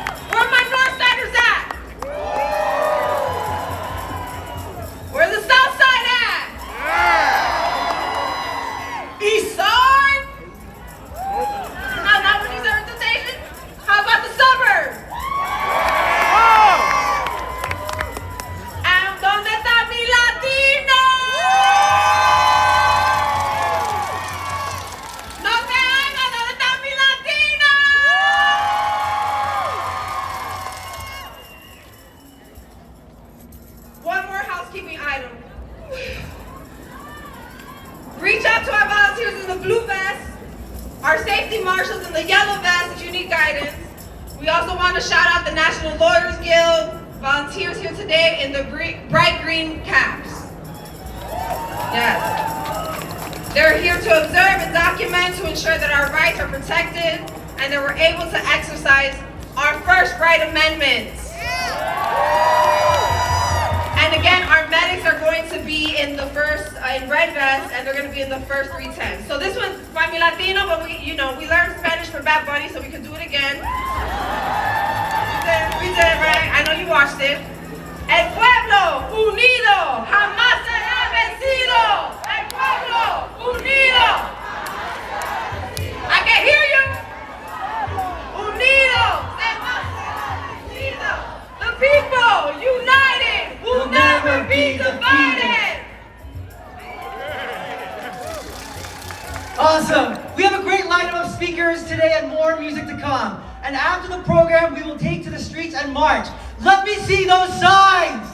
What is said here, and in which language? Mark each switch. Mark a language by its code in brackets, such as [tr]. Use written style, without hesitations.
[en] Where are my Northsiders at? Where's the South Side at? East Side? Not when these are the station? How about the suburbs? [es] And ¿dónde está mi latino? No te hagas, ¿dónde está mi latino? [en] One more housekeeping item. Reach out to our volunteers in the blue vest, our safety marshals in the yellow vest if you need guidance. We also want to shout out the National Lawyers Guild volunteers here today in the bright green caps. Yes. They're here to observe and document to ensure that our rights are protected and that we're able to exercise our first right amendments. And again, our medics are going to be in the first, in red vests, and they're going to be in the first 310. So this one's by [es] mi Latino, [en] but we learned Spanish for Bad Bunny, so we can do it again. We did it, right? I know you watched it. [es] El pueblo unido jamás será vencido. El pueblo unido. I can hear you. Unido jamás será vencido. [en] The people united will never be divided. Awesome. We have a great lineup of speakers today and more music to come. And after the program, we will take to the streets and march. Let me see those signs.